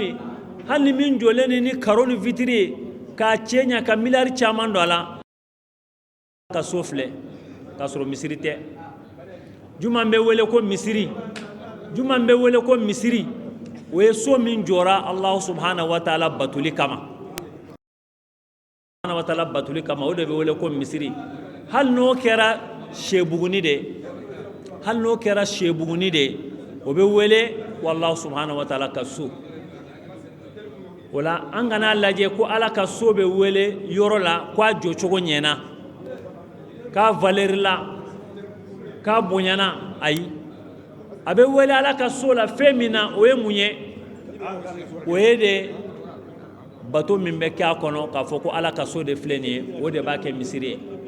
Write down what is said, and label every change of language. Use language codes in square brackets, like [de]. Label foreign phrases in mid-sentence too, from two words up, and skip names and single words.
[bm] ye hali ni min jɔlen don ni karo ni vitre ye k'a cɛ ɲa ka miliyari caman don a la ka so filɛ k'a sɔrɔ misiri tɛ juman bɛ wele ko misiri juman bɛ wele ko misiri o ye so min jɔra [ar] الله سبحانه وتعالى [bm] batuli kama [ar] سبحانه وتعالى [bm] batuli kama o de bɛ wele ko misiri hali n'o kɛra sɛbuguni de hali n'o kɛra sɛbuguni de o bɛ wele [ar] والله سبحانه وتعالى [bm] ka so o la an kana lajɛ ko ala ka so bɛ wele yɔrɔ la k'a jɔcogo ɲɛna k'a valeur la k'a bonyana ayi a bɛ wele ala ka so la fɛn min na o ye mun ye o ye de bato min bɛ kɛ a kɔnɔ k'a fɔ ko ala ka so de filɛ nin ye o de b'a kɛ misiri ye